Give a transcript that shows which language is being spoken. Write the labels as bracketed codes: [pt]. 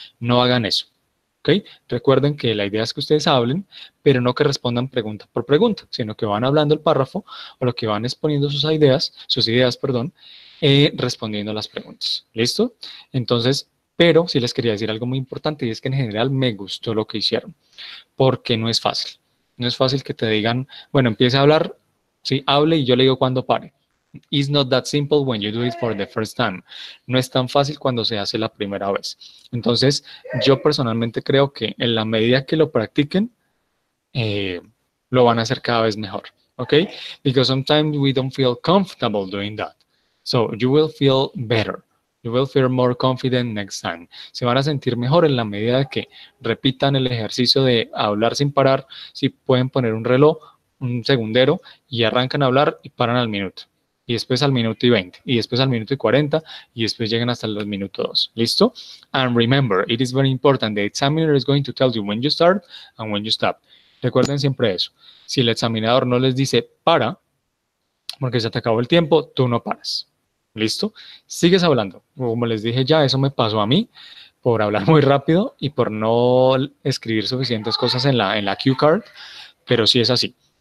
[es] No hagan eso, ¿ok? Recuerden que la idea es que ustedes hablen, pero no que respondan pregunta por pregunta, sino que van hablando el párrafo o lo que van exponiendo sus ideas, perdón, respondiendo las preguntas. ¿Listo? Entonces, pero sí les quería decir algo muy importante y es que en general me gustó lo que hicieron, porque no es fácil. No es fácil que te digan, bueno, empiece a hablar, sí, hable y yo le digo cuando pare. [en] It's not that simple when you do it for the first time. [es] No es tan fácil cuando se hace la primera vez. Entonces, yo personalmente creo que en la medida que lo practiquen, eh, lo van a hacer cada vez mejor. ¿Ok? [en] Because sometimes we don't feel comfortable doing that. So you will feel better. You will feel more confident next time. [es] Se van a sentir mejor en la medida de que repitan el ejercicio de hablar sin parar. Si pueden poner un reloj, un segundero, y arrancan a hablar y paran al minuto. Y después al minuto y 20, y después al minuto y 40, y después llegan hasta el minuto 2. ¿Listo? [en] And remember, it is very important. The examiner is going to tell you when you start and when you stop. [es] Recuerden siempre eso. Si el examinador no les dice para, porque se te acabó el tiempo, tú no paras. ¿Listo? Sigues hablando. Como les dije ya, eso me pasó a mí por hablar muy rápido y por no escribir suficientes cosas en la cue card, pero sí es así.